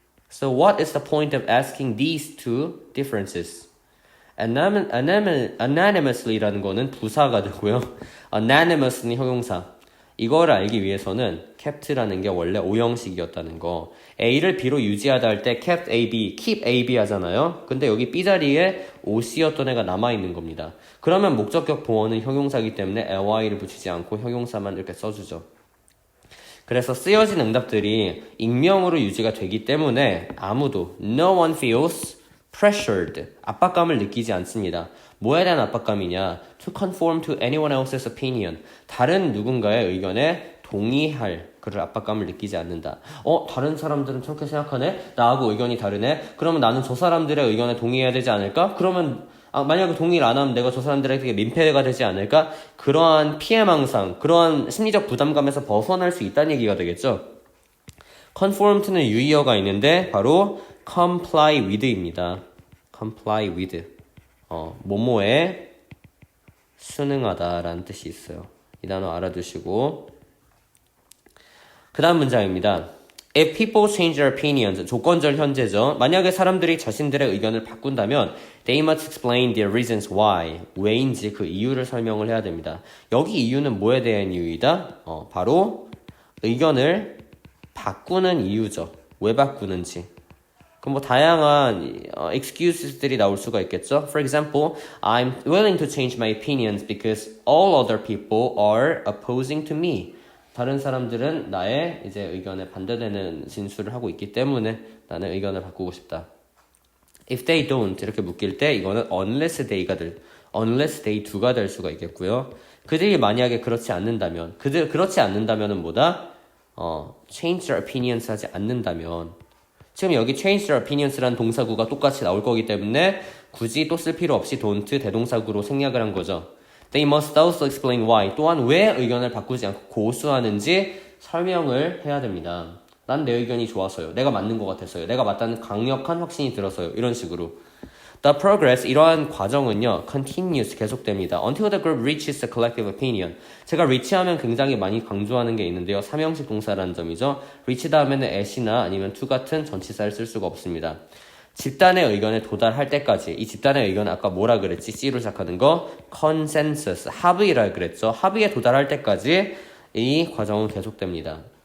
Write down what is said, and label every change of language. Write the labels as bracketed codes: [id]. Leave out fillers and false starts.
[en] So what is the point of asking these two differences? [ko] anonymously라는 거는 부사가 되고요. anonymous는 형용사. 이걸 알기 위해서는 kept라는 게 원래 오형식이었다는 거. A를 B로 유지하다 할 때 kept AB, keep AB 하잖아요. 근데 여기 B 자리에 OC였던 애가 남아있는 겁니다. 그러면 목적격 보어는 형용사이기 때문에 ly를 붙이지 않고 형용사만 이렇게 써주죠. 그래서 쓰여진 응답들이 익명으로 유지가 되기 때문에 아무도 [en] no one feels pressured, [ko] 압박감을 느끼지 않습니다. 뭐에 대한 압박감이냐? [en] To conform to anyone else's opinion. [ko] 다른 누군가의 의견에 동의할 그런 압박감을 느끼지 않는다. 다른 사람들은 저렇게 생각하네? 나하고 의견이 다르네? 그러면 나는 저 사람들의 의견에 동의해야 되지 않을까? 그러면 만약에 동의를 안 하면 내가 저 사람들에게 민폐가 되지 않을까? 그러한 피해망상, 그러한 심리적 부담감에서 벗어날 수 있다는 얘기가 되겠죠. conform to는 유의어가 있는데 바로 comply with입니다. comply with. 뭐뭐에 순응하다라는 뜻이 있어요. 이 단어 알아두시고 그 다음 문장입니다. [en] If people change their opinions, [ko] 조건절 현재죠. 만약에 사람들이 자신들의 의견을 바꾼다면 [en] they must explain their reasons why. [ko] 왜인지 그 이유를 설명을 해야 됩니다. 여기 이유는 뭐에 대한 이유이다? 바로 의견을 바꾸는 이유죠. 왜 바꾸는지. 그럼 뭐 다양한 excuses들이 나올 수가 있겠죠. [en] For example, I'm willing to change my opinions because all other people are opposing to me. [ko] 다른 사람들은 나의 이제 의견에 반대되는 진술을 하고 있기 때문에 나는 의견을 바꾸고 싶다. [en] If they don't [ko] 이렇게 묶일 때 이거는 [en] unless they do [ko] 가 될 수가 있겠고요. 그들이 만약에 그렇지 않는다면, 그렇지 않는다면은 뭐다? [en] change their opinions [ko] 하지 않는다면. 지금 여기 [en] change their opinions [ko] 라는 동사구가 똑같이 나올 거기 때문에 굳이 또 쓸 필요 없이 don't 대동사구로 생략을 한 거죠. [en] They must also explain why. [ko] 또한 왜 의견을 바꾸지 않고 고수하는지 설명을 해야 됩니다. 난 내 의견이 좋아서요. 내가 맞는 것 같아서요. 내가 맞다는 강력한 확신이 들어서요. 이런 식으로. [en] The progress, [ko] 이러한 과정은요, continues, 계속됩니다. [en] Until the group reaches a collective opinion. [ko] 제가 reach하면 굉장히 많이 강조하는 게 있는데요. 삼형식 동사라는 점이죠. reach 다음에는 at이나 아니면 to 같은 전치사를 쓸 수가 없습니다. 집단의 의견에 도달할 때까지, 이 집단의 의견은 아까 뭐라 그랬지? C로 시작하는 거, consensus, 합의라 그랬죠. 합의에 도달할 때까지 이 과정은 계속됩니다.